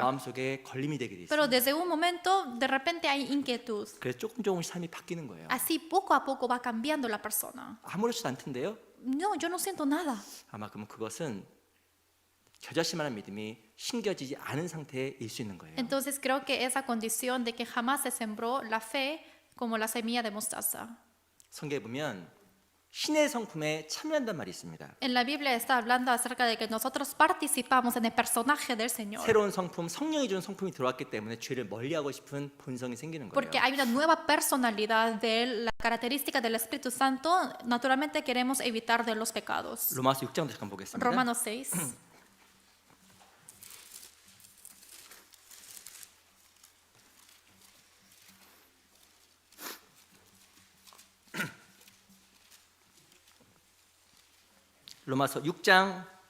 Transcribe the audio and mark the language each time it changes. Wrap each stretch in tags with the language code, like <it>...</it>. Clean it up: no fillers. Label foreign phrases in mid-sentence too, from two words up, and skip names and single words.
<ko>마음속에 걸림이 되게 돼</ko> <es>Pero</es> <ko>있어요.</ko> <es>desde un momento, de repente hay inquietud.</es> <ko>그래서 조금씩 삶이 바뀌는 거예요.</ko> <es>Así poco a poco va cambiando la persona.</es> <ko>아무렇지도 않던데요?</ko> <es>No, yo no siento nada.</es> <ko>아마 그러면 그것은 겨자씨만한 믿음이 심겨지지 않은 상태일 수 있는 거예요.</ko> <es>Entonces creo que esa condición de que jamás se sembró la fe como la semilla de mostaza.</es> <ko>성경에 보면 신의 성품에 참여한단 말이 있습니다.</ko> <es>En la Biblia está hablando acerca de que nosotros participamos en el personaje del Señor.</es> <ko>새로운 성품, 성령이 준 성품이 들어왔기 때문에 죄를 멀리하고 싶은 본성이 생기는 거예요.</ko> <es>Porque hay una nueva personalidad de él, la característica del Espíritu Santo, naturalmente queremos evitar de los pecados.</es> <ko>로마서 6장도 잠깐 보겠습니다.</ko> <es>Romanos 6.</es> <ko>로마서 6장</ko>